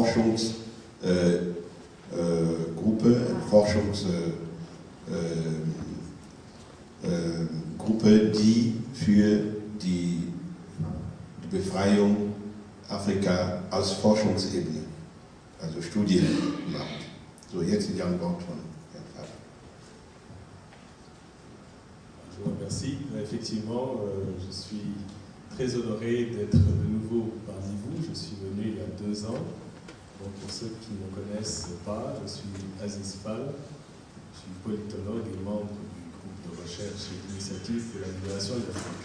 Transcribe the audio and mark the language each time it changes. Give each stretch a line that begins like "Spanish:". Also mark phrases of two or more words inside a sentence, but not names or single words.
German: Forschungsgruppe, die für die Befreiung Afrika aus Forschungsebene, also Studien macht. So, jetzt die Antwort von Herrn Fall.
French: Merci. Effectivement, je suis très honoré d'être de nouveau parmi vous. Je suis venu il y a 2 ans. Donc pour ceux qui ne me connaissent pas, je suis Aziz Fall. Je suis politologue et membre du groupe de recherche et d'initiative pour la libération de l'Afrique.